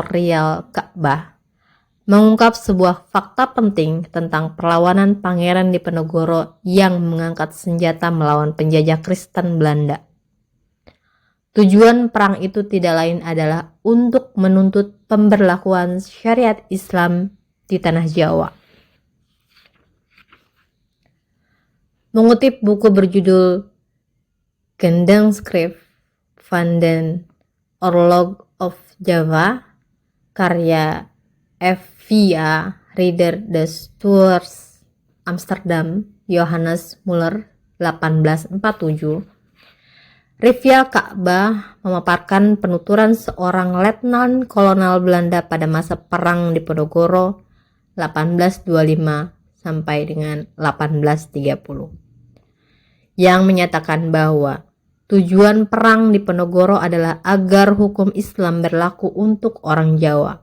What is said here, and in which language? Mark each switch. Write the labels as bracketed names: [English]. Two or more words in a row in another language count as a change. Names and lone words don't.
[Indonesian] Rial Ka'bah mengungkap sebuah fakta penting tentang perlawanan Pangeran Diponegoro yang mengangkat senjata melawan penjajah Kristen Belanda. Tujuan perang itu tidak lain adalah untuk menuntut pemberlakuan syariat Islam di tanah Jawa. Mengutip buku berjudul Gendangskrift van den Oorlog of Java, karya F.V.A. Reader de Stuurs, Amsterdam, Johannes Muller, 1847, Rial Ka'bah memaparkan penuturan seorang letnan kolonel Belanda pada masa Perang Diponegoro 1825 sampai dengan 1830, yang menyatakan bahwa tujuan perang Diponegoro adalah agar hukum Islam berlaku untuk orang Jawa.